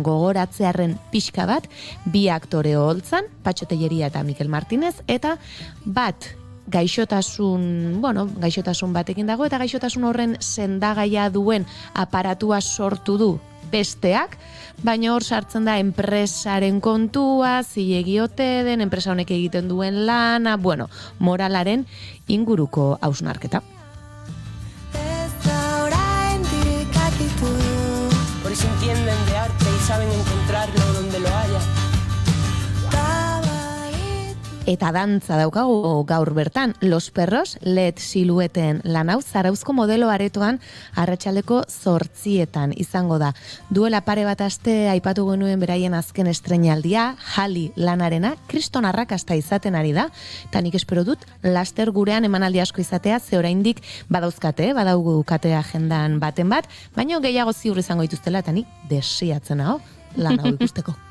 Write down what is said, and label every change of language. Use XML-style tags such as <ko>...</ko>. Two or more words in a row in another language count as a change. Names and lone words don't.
<eu>gogoratzearen pixka bat, 2 aktore holtzan, Patxo Telleria eta Mikel Martinez, eta bat gaixotasun batekin dago, eta gaixotasun horren sendagaia duen aparatua sortu du besteak, baina hor sartzen da enpresaren kontua, zilegi ote den, enpresa honek egiten duen lana, moralaren inguruko hausnarketa.</eu> <es>Por eso entienden de arte y saben encontrarlo donde lo haya.</es> <eu>Eta dantza daukagu gaur bertan, Los Perros, LED silueten lan hau, Zarauzko modelo aretoan arratsaldeko 8:00 izango da. Duela pare bat aste aipatu genuen beraien azken estreinaldia, Jali lanarena, kriston arrakasta izaten ari da, eta nik espero dut, laster gurean emanaldi asko izatea, ze oraindik badaugu kate agendan baten bat, baina gehiago ziur izango dituztela, eta nik desiatzen hau lan hau ikusteko.</eu>